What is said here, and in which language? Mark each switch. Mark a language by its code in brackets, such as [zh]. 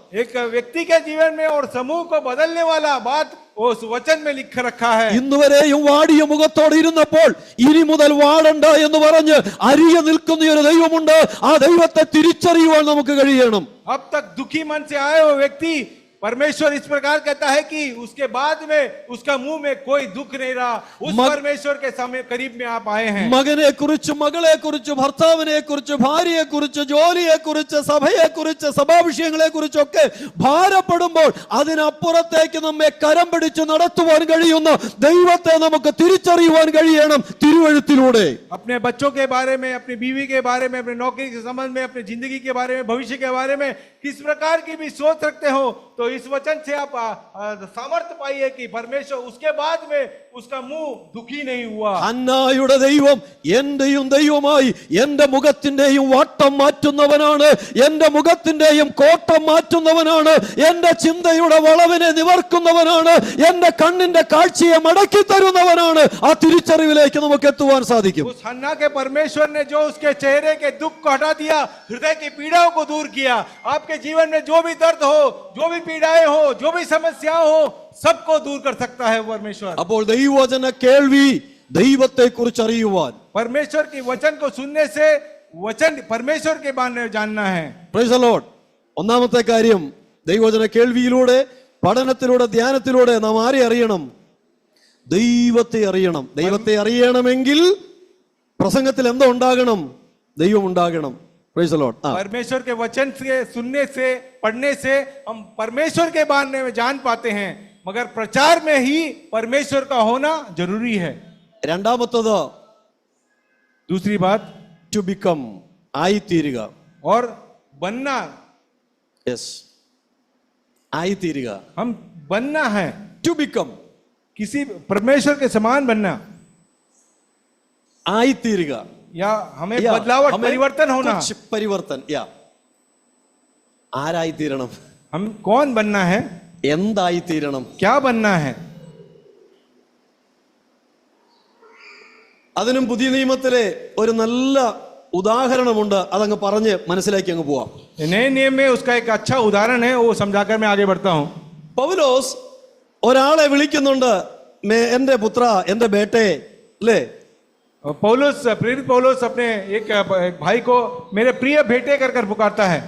[hi] एक व्यक्ति के जीवन में और समूह को बदलने वाला बात उस वचन में लिख रखा है. [ml] ഇന്നുവരെയും വാടിയ മുഖത്തോടെ ഇരുന്നപ്പോൾ ഇനി മുതൽ വാടണ്ട എന്ന് പറഞ്ഞ് അരികെ നിൽക്കുന്ന ഒരു ദൈവമുണ്ട്. ആ ദൈവത്തെ തിരിച്ചറിയുവാൻ നമുക്ക് കഴിയണം. [hi] अब तक दुखी मन से आए हुए व्यक्ति, परमेश्वर इस प्रकार कहता है कि उसके बाद में उसका मुंह में कोई दुख नहीं रहा. उस परमेश्वर के सामने करीब में आप आए हैं. [ml] മകനെ കുറിച്ച്, മകളെ കുറിച്ച്, ഭർത്താവിനെ കുറിച്ച്, ഭാര്യയെ കുറിച്ച്, ജോലിയെ കുറിച്ച്, സഭയെ കുറിച്ച്, സഭാവിഷയങ്ങളെ കുറിച്ചൊക്കെ ഭാരപ്പെടുമ്പോൾ അതിനപ്പുറത്തേക്ക് നമ്മെ കരം പിടിച്ച് നടത്തുവാൻ കഴിയുന്ന ദൈവത്തെ നമുക്ക് തിരിച്ചറിയുവാൻ കഴിയണം തിരുവഴുത്തിലൂടെ. [hi] अपने बच्चों के बारे में, अपनी बीवी के बारे में, अपने नौकरी के संबंध में, अपनी जिंदगी के बारे में, भविष्य के बारे में किस प्रकार की भी सोच रखते हो, तो इस वचन से आप सामर्थ्य पाइए कि परमेश्वर उसके बाद में उसका मुंह दुखी नहीं हुआ. [ml] ഹന്നായുടെ ദൈവം എന്റെയും ദൈവമായി എന്റെ മുഖത്തിന്റെയും വാട്ടം മാറ്റുന്നവനാണ്, എന്റെ മുഖത്തിന്റെയും കോട്ടം മാറ്റുന്നവനാണ്, എന്റെ ചിന്തയുടെ വളവിനെ നിവർക്കുന്നവനാണ്, എന്റെ കണ്ണിന്റെ കാഴ്ചയെ മടക്കി തരുന്നവനാണ്. ആ തിരിച്ചറിവിലേക്ക് നമുക്ക് എത്തുവാൻ സാധിക്കും. [hi] उस हन्ना के परमेश्वर ने जो उसके चेहरे के दुख को हटा दिया, हृदय की पीड़ाओं को दूर किया. आपके जीवन में जो भी दर्द हो, जो भी पीड़ाएं हो, जो भी समस्या हो, सबको दूर कर सकता है परमेश्वर. [ml] അപ്പോൾ ദൈവവചന കേൾവി ദൈവത്തെ കുറിച്ച് അറിയുവാൻ, [hi] परमेश्वर के वचन को सुनने से वचन परमेश्वर के बारे में जानना है. [en] Praise the Lord. [ml] ഒന്നാമത്തെ കാര്യം, ദൈവവചന കേൾവിയിലൂടെ, പഠനത്തിലൂടെ, ധ്യാനത്തിലൂടെ നാം ആരെ അറിയണം? ദൈവത്തെ അറിയണം. ദൈവത്തെ അറിയണമെങ്കിൽ പ്രസംഗത്തിൽ എന്തോ ഉണ്ടാകണം? ദൈവം ഉണ്ടാകണം. [en] Praise the lord. [hi] परमेश्वर के वचन से सुनने से पढ़ने से हम परमेश्वर के बारे में जान पाते हैं, मगर प्रचार में ही परमेश्वर का होना जरूरी है. [ml] രണ്ടാമത്തത് [hi] दूसरी बात, [en] to become, [ml] ആയിത്തീരുക. [hi] और बनना. [en] yes, [ml] ആയിത്തീരുക. [hi] हम बनना है, [en] to become, [hi] किसी परमेश्वर के समान बनना, [ml] ആയിത്തീരുക. [hi] या हमें बदलावट, परिवर्तन होना. പരിവർത്തൻ. യാ, [ml] ആരായിത്തീരണം? [hi] हम कौन बनना है, [ml] എന്തായിത്തീരണം? [hi] क्या बनना है. [ml] അതിനും പുതിയ നിയമത്തിലെ ഒരു നല്ല ഉദാഹരണമുണ്ട്. അതങ്ങ് പറഞ്ഞ് മനസ്സിലാക്കി അങ്ങ് പോവാം. [hi] नए नियम में उसका एक अच्छा उदाहरण है, वो समझाकर मैं आगे बढ़ता हूं. [ml] പൗലോസ് ഒരാളെ വിളിക്കുന്നുണ്ട്, എന്റെ പുത്ര, [hi] എന്റെ ബേട്ടെ, [ml] അല്ലേ? [hi] पौलुस, प्रेरित पौलुस अपने एक भाई को मेरे प्रिय बेटे कर कर पुकारता है.